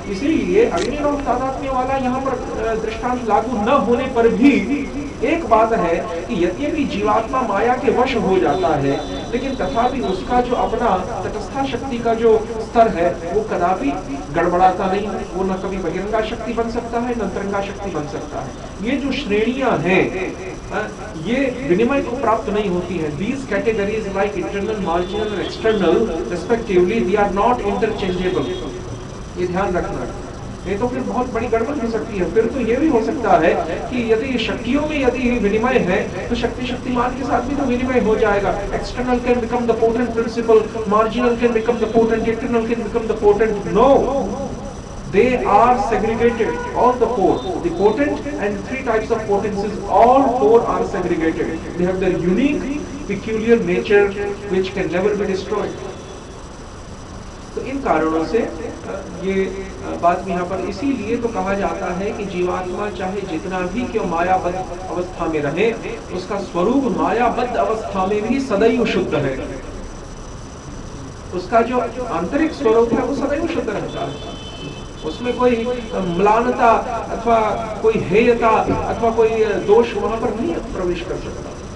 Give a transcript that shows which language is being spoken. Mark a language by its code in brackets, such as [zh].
[hi] इसीलिए अग्निलौह तादात्म्य वाला यहाँ पर दृष्टांत लागू न होने पर भी एक बात है कि यद्यपि जीवात्मा माया के वश हो जाता है, लेकिन तथापि उसका जो अपना तटस्था शक्ति का जो स्तर है वो कदापि गड़बड़ाता नहीं है। वो न कभी बहिरंगा शक्ति बन सकता है न अंतरंगा शक्ति बन सकता है। ये जो श्रेणियां हैं ये विनिमय को प्राप्त नहीं होती है। [en] These categories like internal, marginal and external respectively, they are not interchangeable. [hi] ये ध्यान रखना, ये तो फिर बहुत बड़ी गड़बड़ हो सकती है। फिर तो ये भी हो सकता है कि यदि शक्तियों में यदि विनिमय है तो शक्ति शक्तिमान के साथ भी तो विनिमय हो जाएगा। [en] External can become the potent principal, marginal can become the potent, internal can become the potent. No, they are segregated, all the four, the potent and three types of potencies, all four are segregated. They have their unique, peculiar nature which can never be destroyed. [hi] तो इन कारणों से ये बात यहाँ पर इसीलिए तो कहा जाता है कि जीवात्मा चाहे जितना भी क्यों मायाबद्ध अवस्था में रहे, उसका स्वरूप मायाबद्ध अवस्था में भी सदैव शुद्ध है। उसका जो आंतरिक स्वरूप है वो सदैव शुद्ध रहता है, उसमें कोई म्लानता अथवा कोई हेयता अथवा कोई दोष वहां पर नहीं प्रवेश कर सकता।